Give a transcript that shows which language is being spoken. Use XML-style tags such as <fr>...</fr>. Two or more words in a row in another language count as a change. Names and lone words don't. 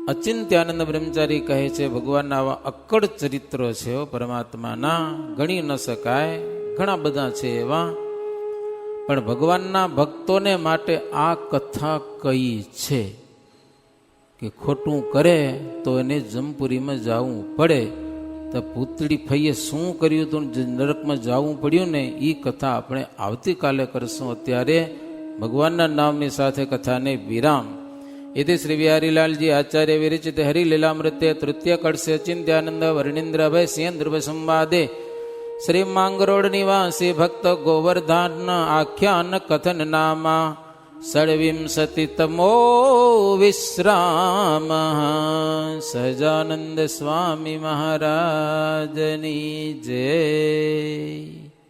<gu>અચિંત્યાનંદ બ્રહ્મચારી કહે છે ભગવાનના આવા અક્કડ ચરિત્રો છે પરમાત્માના, ગણી ન શકાય, ઘણા બધા છે એવા, પણ ભગવાનના ભક્તોને માટે આ કથા કઈ છે કે ખોટું કરે તો એને જમપુરીમાં જવું પડે. તો પૂતળી ફઈએ શું કર્યું હતું, નરકમાં જવું પડ્યું ને, એ કથા આપણે આવતીકાલે કરશું. અત્યારે ભગવાનના નામની સાથે કથાને વિરામ.</gu> <sa>इति श्री बिहारीलाल जी आचार्य विरचित हरिलीलामृत्य तृतीय कड़से अचिंत्यानंद वर्णींद्र अभय सिंह ध्रुव संवादे श्री मांगरोड निवासी भक्त गोवर्धन आख्यान कथन नामा षड्विंशतितमो विश्राम सजानंद स्वामी</sa> <gu>મહારાજની જય.</gu>